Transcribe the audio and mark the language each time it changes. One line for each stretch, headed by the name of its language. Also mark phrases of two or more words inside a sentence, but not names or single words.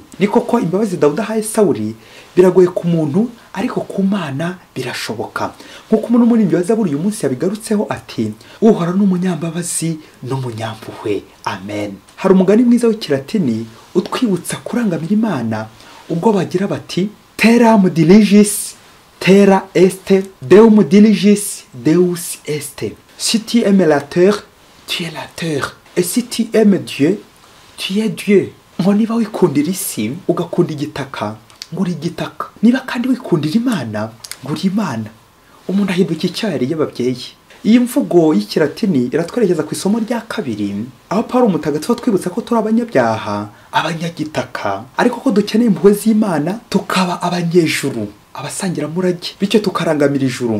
Kinyarwanda: Ni koko imbabazi Dawudi ahaye Sawuli biragoye ku muntu, ariko ku Mana birashoboka. Nk'uko umuntu muri wa Zaburi uyu munsi yabigarutseho ati uhora n'umunyambabazi n'umunyampuhwe. Amen. Hari umugani mwiza w'ikilatini utwibutsa kurangamira Imana, ubwo bagira bati
Latin: terram diligis terra est, deum diligis deus est.
French: Si tu aimes la terre, tu es la terre. Et si tu aimes Dieu, tu es Dieu.
Kinyarwanda: Ngo niba wikundira isi ugakunda igitaka, ngo uri igitaka. Niba kandi wikundira Imana, ngo uri Imana. Umuntu ahinduka icyari y'ababyeyi. Iyi mvugo y'ikilatini iratwerekeza ku isomo rya kabiri, aho Pawulo mutagatifu twibutsa ko turi abanyabyaha, abanyagitaka, ariko ko dukeneye impuhwe z'Imana tukaba abanyejuru, abasangira murage, bityo tukarangamira ijuru.